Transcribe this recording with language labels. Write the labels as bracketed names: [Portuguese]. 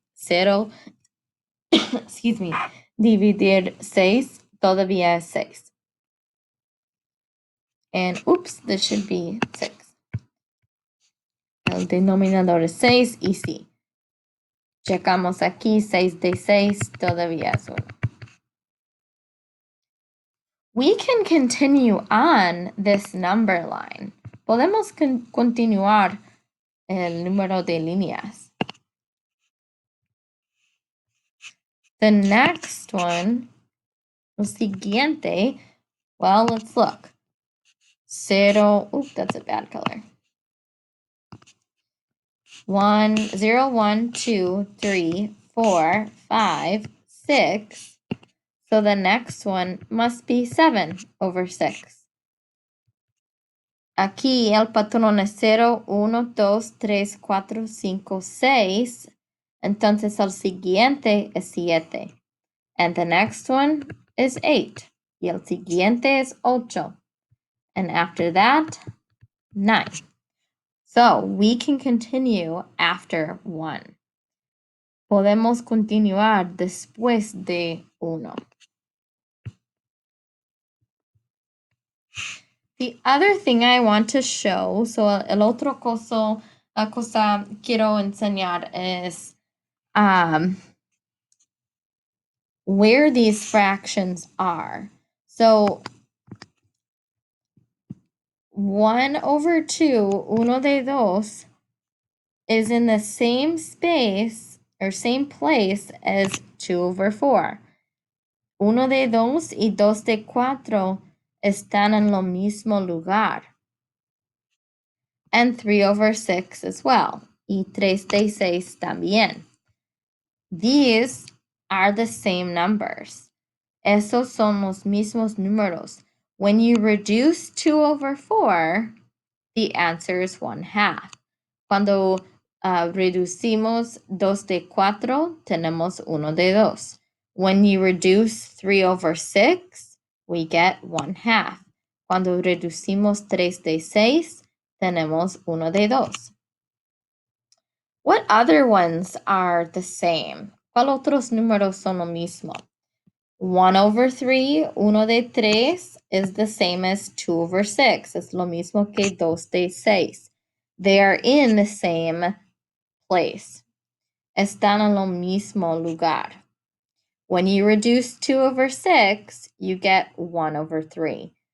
[Spanish] 0, [English] excuse me, [Spanish] dividir 6 todavía es 6. [English] And oops, this should be 6. [Spanish] El denominador es 6 y sí. Checamos aquí, 6 de 6 todavía es 1. [English] We can continue on this number line. [Spanish] Podemos continuar el número de líneas. [English] The next one, [Spanish] el siguiente, [English] well, let's look. 0, oops, that's a bad color. 1, 0, 1, 2, 3, 4, 5, 6. So the next one must be 7 over 6. [Spanish] Aquí el patrón es 0, 1, 2, 3, 4, 5, 6. Entonces el siguiente es 7. [English] And the next one is 8. [Spanish] Y el siguiente es 8. [English] And after that, 9. So we can continue after 1. [Spanish] Podemos continuar después de 1. [English] The other thing I want to show, so [Spanish] el otro cosa quiero enseñar es [English] where these fractions are. So 1 over 2, [Spanish] uno de dos, [English] is in the same space or same place as 2 over 4. [Spanish] Uno de dos y dos de cuatro están en lo mismo lugar. [English] And 3 over 6 as well. [Spanish] Y 3 de 6 también. [English] These are the same numbers. [Spanish] Esos son los mismos números. [English] When you reduce 2 over 4, the answer is 1/2. [Spanish] Cuando reducimos 2 de 4, tenemos 1 de 2. [English] When you reduce 3 over 6, we get 1/2. [Spanish] Cuando reducimos 3 de 6, tenemos 1 de 2. [English] What other ones are the same? [Spanish] ¿Cuál otros números son lo mismo? [English] 1 over 3, [Spanish] 1 de 3, [English] is the same as 2 over 6. [Spanish] Es lo mismo que 2 de 6. [English] They are in the same place. [Spanish] Están en lo mismo lugar. [English] When you reduce 2 over 6, you get 1 over 3.